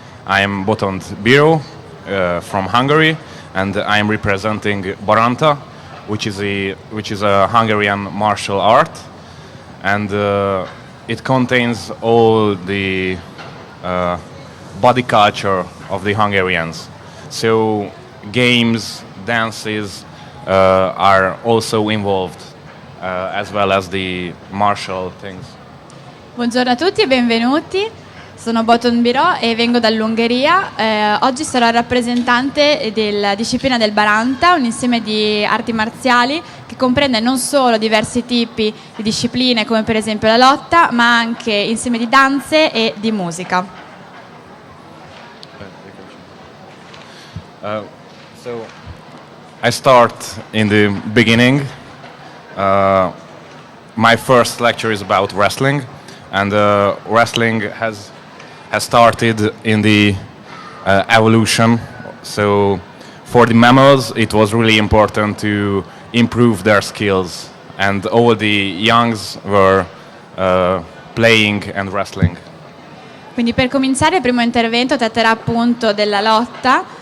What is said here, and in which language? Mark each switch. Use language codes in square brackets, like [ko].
[en] I am Botond Biró from Hungary, and I am representing Baranta, which is a Hungarian martial art, and it contains all the body culture of the Hungarians. So games, dances are also involved, as well as the martial things. [it] Buongiorno a tutti e benvenuti. Sono Botond Biró e vengo dall'Ungheria. Oggi sarò rappresentante della disciplina del Baranta, un insieme di arti marziali che comprende non solo diversi tipi di discipline come per esempio la lotta, ma anche insieme di danze e di musica. [en] So I start in the beginning. My first lecture is about wrestling, and wrestling has started in the evolution. So for the mammals it was really important to improve their skills, and all the youngs were playing and wrestling. [it] Quindi per cominciare il primo intervento tratterà appunto della lotta.